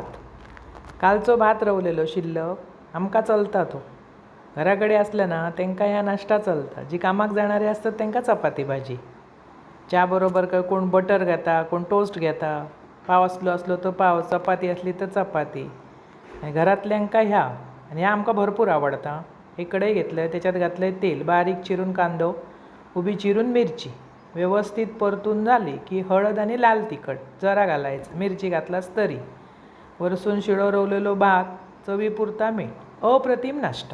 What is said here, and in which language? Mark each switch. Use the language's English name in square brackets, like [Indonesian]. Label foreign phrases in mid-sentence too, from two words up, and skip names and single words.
[Konkani] कालचो भात रवलेलो शिल्लक आमकां चलता तो. घरा कडेन असलं ना तांकां ह्या नाश्ता चलता. जी कामाक जाणारी असतात तांकां चपाती भाजी. च्या बरोबर काय कोण बटर घेता, कोण टोस्ट घेता. पाव असलो तर पाव, चपाती असली तर चपाती. आणि घरातल्यांका ह्या आणि ह्या आमकां भरपूर आवडता. [Marathi] एक कढई घेतलं, त्याच्यात घातलं तेल, बारीक चिरून कांदो, उभी चिरून मिरची व्यवस्थित परतून झाली की हळद आणि लाल तिखट जरा घालायचं. [Konkani] मिरची घातलास तरी. वरसून शिळो रवलेलो भात, चवीपुरता मीठ. [Marathi] अप्रतिम नाश्ता.